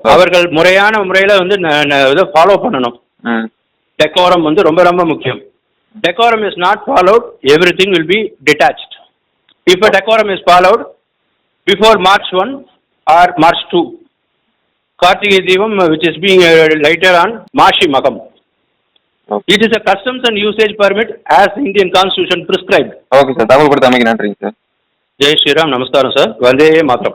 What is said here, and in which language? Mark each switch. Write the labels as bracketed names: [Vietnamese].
[Tamil] அவர்கள் முறையான முறையில் வந்து இதை ஃபாலோ பண்ணணும். டெக்கோரம் வந்து ரொம்ப ரொம்ப முக்கியம். [English] Decorum is not followed, everything will be detached. If a decorum is followed before March 1 or March 2, Kartigai Deepam, which is being lighted on Mashi Magam. It is a customs and usage permit as the Indian Constitution prescribed. Okay sir, [Tamil] தகவல் கொடுத்தமைக்கு நன்றிங்க sir. Jai Sriram. நமஸ்காரம் sir. Vande Mataram.